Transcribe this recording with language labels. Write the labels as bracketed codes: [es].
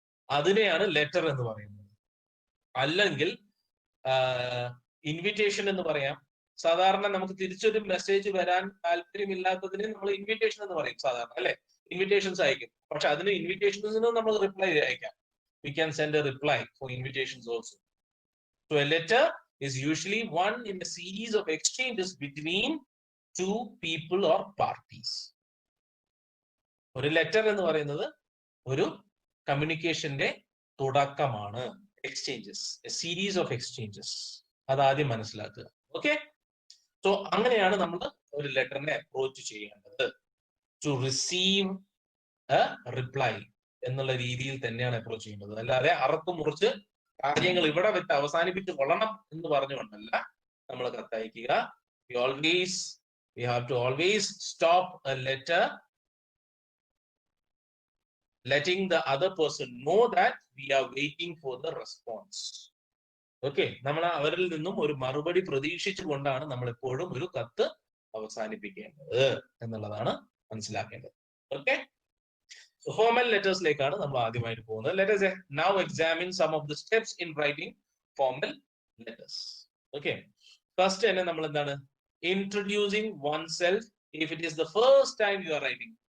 [ml] അതിനെയാണ് ലെറ്റർ എന്ന് പറയുന്നത്. അല്ലെങ്കിൽ ഇൻവിറ്റേഷൻ എന്ന് പറയാം. സാധാരണ നമുക്ക് തിരിച്ചൊരു മെസ്സേജ് വരാൻ താല്പര്യമില്ലാത്തതിന് നമ്മൾ ഇൻവിറ്റേഷൻ എന്ന് പറയും സാധാരണ, അല്ലെ? ഇൻവിറ്റേഷൻസ് അയക്കും. പക്ഷെ അതിന് ഇൻവിറ്റേഷൻസിന് നമ്മൾ റിപ്ലൈ അയക്കാം. [en] We can send a reply for invitations also. So a letter is usually one in a series of exchanges between two people or parties. [ml] ഒരു ലെറ്റർ എന്ന് പറയുന്നത് ഒരു കമ്മ്യൂണിക്കേഷന്റെ തുടക്കമാണ്. [en] Exchanges, a series of exchanges. [ml] അതാദ്യം മനസ്സിലാക്കുക. Okay, so അങ്ങനെയാണ് നമ്മൾ ഒരു ലെറ്ററിനെ അപ്രോച്ച് ചെയ്യേണ്ടത്. [en] to receive a reply [ml] എന്നുള്ള രീതിയിൽ തന്നെയാണ് അപ്രോച്ച് ചെയ്യേണ്ടത്. അല്ലാതെ അറത്ത് മുറിച്ച് കാര്യങ്ങൾ ഇവിടെ വെച്ച് അവസാനിപ്പിച്ച് കൊള്ളണം എന്ന് പറഞ്ഞുകൊണ്ടല്ല നമ്മൾ കത്തയക്കുക. [en] We have to always stop a letter letting the other person know that we are waiting for the response. [ml] Okay, നമ്മൾ അവരിൽ നിന്നും ഒരു മറുപടി പ്രതീക്ഷിച്ചുകൊണ്ടാണ് നമ്മൾ എപ്പോഴും ഒരു കത്ത് അവസാനിപ്പിക്കേണ്ടത് എന്നുള്ളതാണ് മനസ്സിലാക്കേണ്ടത്. ഓക്കെ, ഫോർമൽ ലെറ്റേഴ്സിലേക്കാണ് നമ്മൾ ആദ്യമായിട്ട് പോകുന്നത്. [en] Let us now examine some of the steps in writing formal letters. Okay, first [ml] തന്നെ നമ്മൾ എന്താണ്, [en] introducing oneself if it is the first time you are writing.